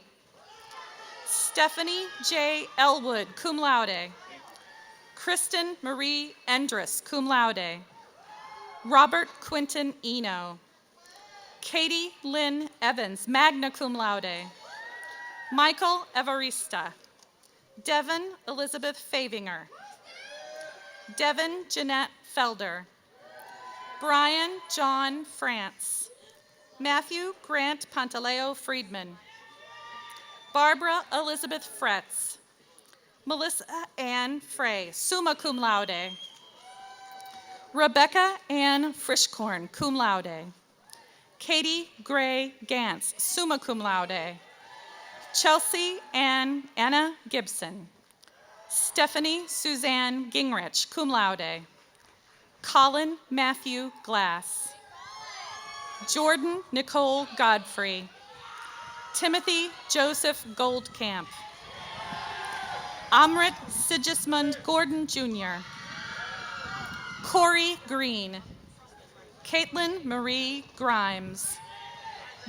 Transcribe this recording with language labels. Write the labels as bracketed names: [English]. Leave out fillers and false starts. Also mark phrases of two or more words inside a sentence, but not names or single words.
[English] Stephanie J. Elwood, [Latin] cum laude. [English] Kristen Marie Endress, [Latin] cum laude. [English] Robert Quinton Eno. Katie Lynn Evans, [Latin] magna cum laude. [English] Michael Evarista. Devin Elizabeth Favinger. Devin Jeanette Felder. Brian John France. Matthew Grant Pantaleo Friedman. Barbara Elizabeth Fretz. Melissa Ann Frey, [Latin] summa cum laude. [English] Rebecca Ann Frischkorn, [Latin] cum laude. [English] Katie Gray Gantz, [Latin] summa cum laude. [English] Chelsea Anna Gibson. Stephanie Suzanne Gingrich, [Latin] cum laude. [English] Colin Matthew Glass. Jordan Nicole Godfrey. Timothy Joseph Goldcamp. Amrit Sigismund Gordon Jr. Corey Green. Caitlin Marie Grimes.